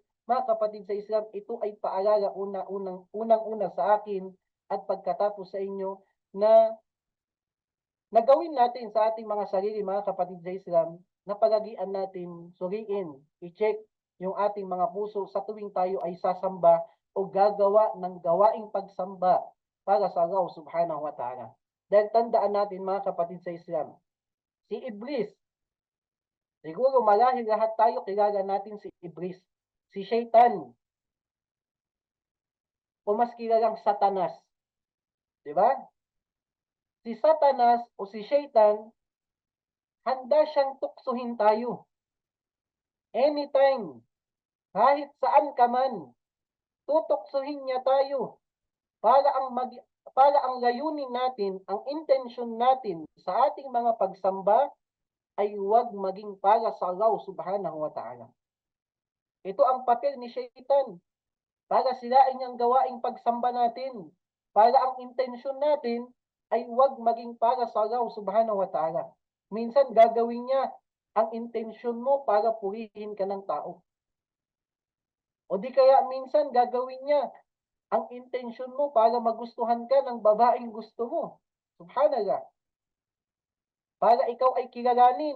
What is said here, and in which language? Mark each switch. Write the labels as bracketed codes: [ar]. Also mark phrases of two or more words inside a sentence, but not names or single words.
[tl] Mga kapatid sa Islam, ito ay paalala unang-una sa akin at pagkatapos sa inyo na nagawin natin sa ating mga sarili, mga kapatid sa Islam, na palagian natin, suriin, i-check yung ating mga puso sa tuwing tayo ay sasamba o gagawa ng gawaing pagsamba para sa Allah [ar] سبحانه وتعالى. [tl] Dahil tandaan natin mga kapatid sa Islam, si Iblis, siguro marahil lahat tayo kilala natin si Iblis, si Shaitan, o mas kilalang Satanas. Diba? Si Satanas o si Shaitan, handa siyang tuksohin tayo. Anytime, kahit saan ka man, tutuksohin niya tayo para ang layunin natin, ang intensyon natin sa ating mga pagsamba ay huwag maging para sa Allah [ar] سبحانه وتعالى. [tl] Ito ang papel ni Shaitan para sirain ang gawaing pagsamba natin. Para ang intensyon natin ay huwag maging para sa Allah [ar] سبحانه وتعالى. [tl] Minsan gagawin niya ang intensyon mo para purihin ka ng tao. O di kaya minsan gagawin niya ang intensyon mo para magustuhan ka ng babaeng gusto mo. Subhanallah. Para ikaw ay kilalanin.